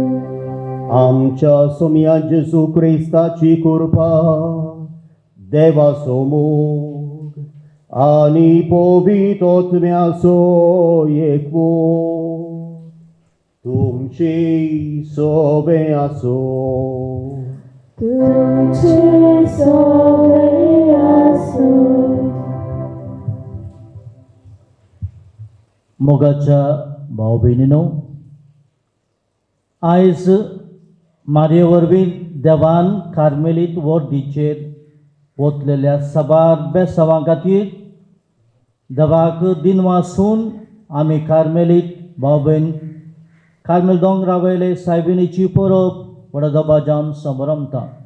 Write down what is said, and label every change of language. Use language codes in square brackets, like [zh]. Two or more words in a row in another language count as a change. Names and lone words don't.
[kok] Amcia somia Jesu Christaci curpa, deva somur, ani povitot mea soiecvo. Tumci sobeaso. Tumci sobeaso. मोगाच्या भाव बहिणीनो, आयज मारये वरवीं देवान कार्मेलीत वर्दीचेर वतलेल्या सबार बेसवां खातीर देवाक दिनवासून आमी कार्मेलीत भाव भयण कार्मेल दोंगरावयले सायबिणीची परब व्हडा दबाज्यान समरमता.